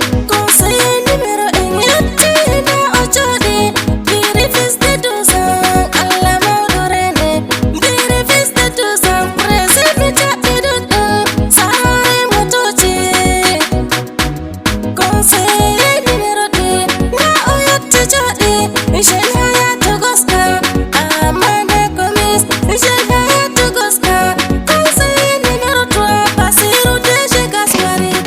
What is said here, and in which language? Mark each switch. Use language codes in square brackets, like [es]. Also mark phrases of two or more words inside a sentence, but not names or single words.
[fr] Conseil numéro un, [ff] yetti na o jode. Biri [fr] fis de douze ans, [ff] Allah mawɗo rene. Biri [fr] fis de douze ans, [ff] present mi jaɓɓi ɗuɗɗo. Sarare motoji. [fr] Conseil numéro deux, [ff] na o yetti jode. Michel Hayatou Goska, Amana Gomis. Michel Hayatou Goska, [fr] conseil numéro trois, [ff] Basirou D G Gaswari.